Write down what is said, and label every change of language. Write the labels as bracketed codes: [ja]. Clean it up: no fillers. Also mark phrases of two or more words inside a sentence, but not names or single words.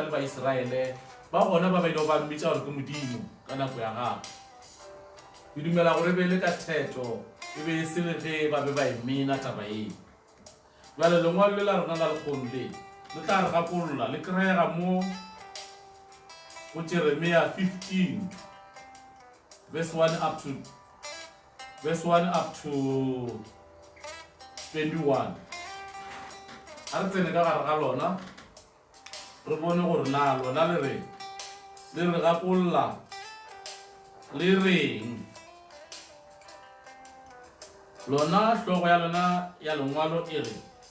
[nso] le baiseraele ba gona ba ile ba mmitša gore ke modimo ka nako ya gago ke dumela gore be le ka theto e be se le ge ba be ba emena taba eno jwale lengwalo le la rona la lekgono le tla re gakolola le kry-ega mo go Jeremiah 15 verse 1 [en] up to [nso] 21 a re tsene ka gare ga lona re bone gore na lona le re gakolola le reng lona hlogo ya lona ya lengwalo e re